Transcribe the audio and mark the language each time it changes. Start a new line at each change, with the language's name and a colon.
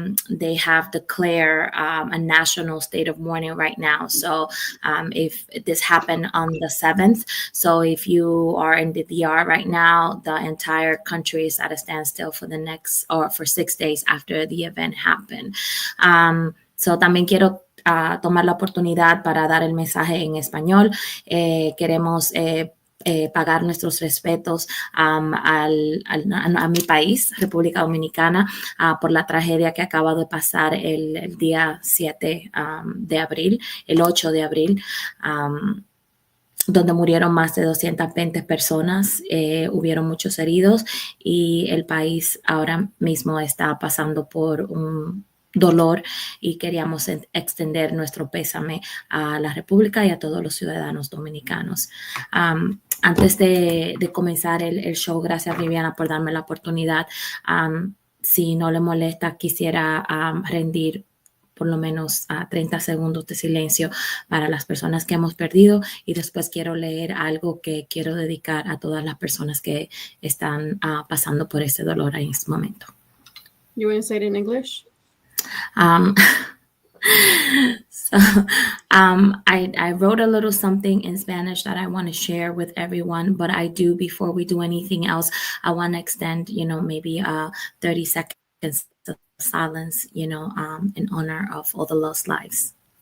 English: They have declared a national state of mourning right now. So if this happened on the 7th, so if you are in the DR right now, the entire country is at a standstill for for 6 days after the event happened.
Spanish: So también quiero tomar la oportunidad para dar el mensaje en español. Queremos pagar nuestros respetos a mi país, República Dominicana, por la tragedia que acaba de pasar el día 7 de abril, el 8 de abril, donde murieron más de 220 personas, hubieron muchos heridos y el país ahora mismo está pasando por un dolor y queríamos extender nuestro pésame a la República y a todos los ciudadanos dominicanos. Antes de comenzar el show, gracias Viviana por darme la oportunidad. Si no le molesta, quisiera rendir por lo menos 30 segundos de silencio para las personas que hemos perdido, y después quiero leer algo que quiero dedicar a todas las personas que están pasando por ese dolor en este momento.
English: You want to say it in English? So I wrote a little something in Spanish that I want to share with everyone, but before we do anything else, I want to extend, maybe 30 seconds of silence, in honor of all the lost lives.